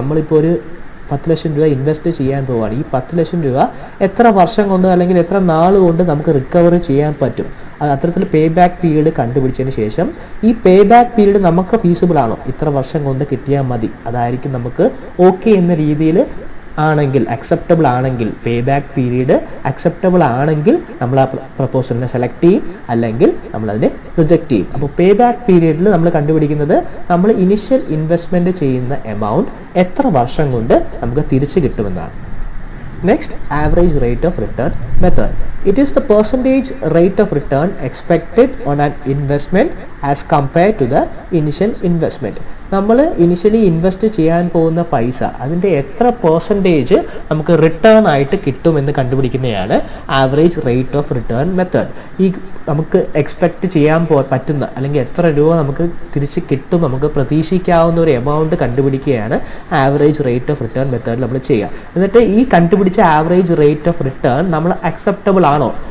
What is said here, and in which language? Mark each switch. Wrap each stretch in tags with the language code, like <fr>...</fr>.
<ml>നമ്മളിപ്പോൾ ഒരു 10 ലക്ഷം രൂപ ഇൻവെസ്റ്റ് ചെയ്യാൻ പോവുകയാണ്. ഈ 10 ലക്ഷം രൂപ എത്ര വർഷം കൊണ്ട് അല്ലെങ്കിൽ എത്ര നാൾ കൊണ്ട് നമുക്ക് റിക്കവർ ചെയ്യാൻ പറ്റും, അത്തരത്തിൽ പേ ബാക്ക് പീരീഡ് കണ്ടുപിടിച്ചതിന് ശേഷം ഈ പേ ബാക്ക് പീരീഡ് നമുക്ക് ഫീസിബിൾ ആണോ, ഇത്ര വർഷം കൊണ്ട് കിട്ടിയാൽ മതി, അതായിരിക്കും നമുക്ക് ഓക്കെ എന്ന രീതിയിൽ ആണെങ്കിൽ, അക്സെപ്റ്റബിൾ ആണെങ്കിൽ, പേ ബാക്ക് പീരീഡ് അക്സെപ്റ്റബിൾ ആണെങ്കിൽ നമ്മൾ ആ പ്രപ്പോസലിനെ സെലക്ട് ചെയ്യും, അല്ലെങ്കിൽ നമ്മളതിനെ റിജക്റ്റ് ചെയ്യും. അപ്പോൾ പേ ബാക്ക് പീരീഡിൽ നമ്മൾ കണ്ടുപിടിക്കുന്നത് നമ്മൾ ഇനിഷ്യൽ ഇൻവെസ്റ്റ്മെൻറ്റ് ചെയ്യുന്ന എമൗണ്ട് എത്ര വർഷം കൊണ്ട് നമുക്ക് തിരിച്ചു കിട്ടുമെന്നാണ്.</ml> <en>Next, average rate of return method. It is the percentage rate of return expected on an investment as compared to the initial investment.</en> <ml>നമ്മൾ ഇനിഷ്യലി ഇൻവെസ്റ്റ് ചെയ്യാൻ പോകുന്ന പൈസ അതിൻ്റെ എത്ര പെർസെൻറ്റേജ് നമുക്ക് റിട്ടേൺ ആയിട്ട് കിട്ടുമെന്ന് കണ്ടുപിടിക്കുന്നതാണ് average rate of return method. ഈ നമുക്ക് എക്സ്പെക്റ്റ് ചെയ്യാൻ പറ്റുന്ന അല്ലെങ്കിൽ എത്ര രൂപ നമുക്ക് തിരിച്ച് കിട്ടും, നമുക്ക് പ്രതീക്ഷിക്കാവുന്ന ഒരു amount കണ്ടുപിടിക്കുകയാണ് average rate of return മെത്തേഡിൽ നമ്മൾ ചെയ്യുക. എന്നിട്ട് ഈ കണ്ടുപിടിച്ച ആവറേജ് റേറ്റ് ഓഫ് റിട്ടേൺ നമ്മൾ അക്സെപ്റ്റബിൾ ആണോ,</ml>